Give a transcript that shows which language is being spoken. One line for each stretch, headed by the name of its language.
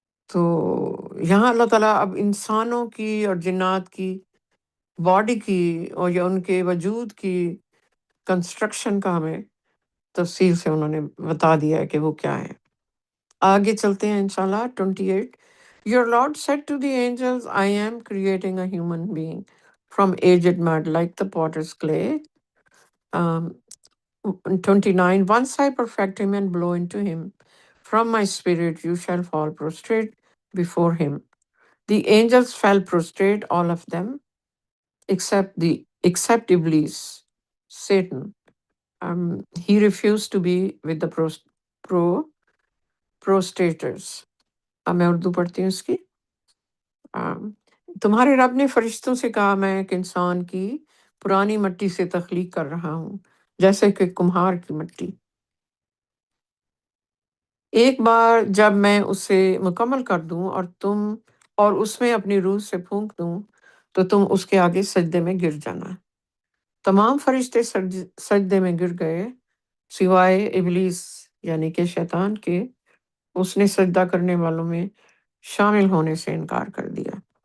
Urdu: تو یہاں اللہ تعالیٰ اب انسانوں کی اور جنات کی باڈی کی اور یا ان کے وجود کی کنسٹرکشن کا ہمیں تفصیل سے انہوں نے بتا دیا ہے کہ وہ کیا ہے۔ آگے چلتے ہیں انشاءاللہ 28۔
English: Your Lord said to the angels, I am creating a human being from aged mud like the potter's clay. Um, 29, once I perfect him and blow into him from my spirit, you shall fall prostrate before him. The angels fell prostrate, all of them, except Iblis, Satan. He refused to be with the prostators.
Urdu: اب میں اردو پڑھتی ہوں اس کی۔ تمہارے رب نے فرشتوں سے کہا، میں ایک انسان کی پرانی مٹی سے تخلیق کر رہا ہوں، جیسے کہ کمہار کی مٹی۔ ایک بار جب میں اسے مکمل کر دوں اور اس میں اپنی روح سے پھونک دوں تو تم اس کے آگے سجدے میں گر جانا۔ تمام فرشتے سجدے میں گر گئے سوائے ابلیس یعنی کہ شیطان کے، اس نے سجدہ کرنے والوں میں شامل ہونے سے انکار کر دیا۔